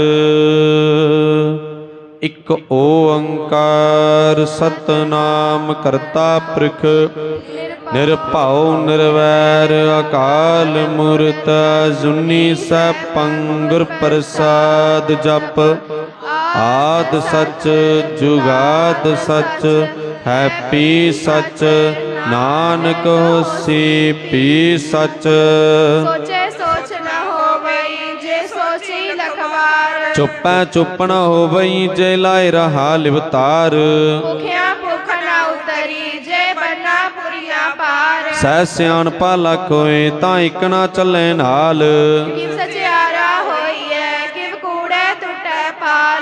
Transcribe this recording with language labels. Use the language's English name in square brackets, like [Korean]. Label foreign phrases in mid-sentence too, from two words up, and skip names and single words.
[Punjabi] ਇਕ ਓੰਕਾਰ ਸਤਨਾਮ ਕਰਤਾ ਪੁਰਖ ਨਿਰਭਉ ਨਿਰਵੈਰ ਅਕਾਲ ਮੂਰਤ ਅਜੂਨੀ ਸੈਭੰ ਗੁਰ ਪ੍ਰਸਾਦ ਜਪ। ਆਦ ਸਚ ਜੁਗਾਦ ਸਚ ਹੈਪੀ ਸਚ ਨਾਨਕ ਹੋਸੀ ਪੀ ਸਚ। ਸੋਚੇ ਸੋਚ ਨ ਹੋਵਈ ਜੇ ਸੋਚੀ ਲਖਵਾਰ। ਚੁੱਪੈ ਚੁੱਪ ਨ ਹੋਵਈ ਜੇ ਲਾਇ ਰਹਾ ਲਿਵਤਾਰ। ਭੁਖਿਆ ਭੁਖ ਨਾ ਉਤਰੀ ਜੇ ਬੰਨਾ ਪੁਰੀਆਂ ਪਾਰ। ਸਹਿ ਸਿਆਣਪਾ ਲਖ ਹੋਏ ਤਾਂ ਇਕ ਨਾ ਚੱਲੇ ਨਾਲ। ਕਿਵ ਸਚਿਆਰਾ ਹੋਈਐ ਕਿਵ ਕੂੜੈ ਟੁੱਟੈ ਪਾਲ।